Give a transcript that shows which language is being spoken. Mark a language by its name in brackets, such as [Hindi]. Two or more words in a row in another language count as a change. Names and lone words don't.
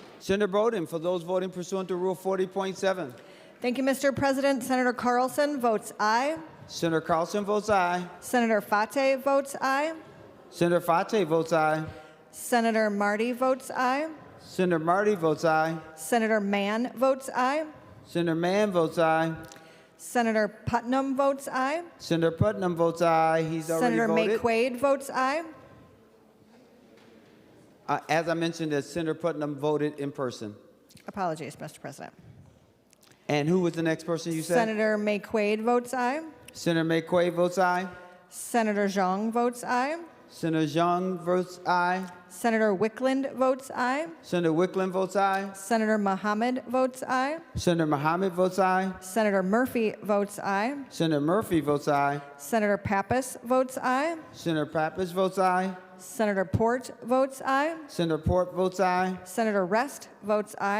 [English] Senator Bowden, for those voting pursuant to Rule 40.7. Thank you, Mr. President. Senator Carlson votes aye. Senator Carlson votes aye. Senator Fate votes aye. Senator Fate votes aye. Senator Marty votes aye. Senator Marty votes aye. Senator Mann votes aye. Senator Mann votes aye. Senator Putnam votes aye. Senator Putnam votes aye. He's already Senator voted. Maye Quade votes aye. As I mentioned, that Senator Putnam voted in person. Apologies, Mr. President. And who was the next person you said? Senator Maye Quade votes aye. Senator Maye Quade votes aye. Senator Zhang votes aye. Senator Zhang votes aye. Senator Wickland votes aye. Senator Wickland votes aye. Senator Mohammed votes aye. Senator Mohammed votes aye. Senator Murphy votes aye. Senator Murphy votes aye. Senator Pappas votes aye. Senator Pappas votes aye. Senator Port votes aye. Senator Port votes aye. Senator Rest votes aye.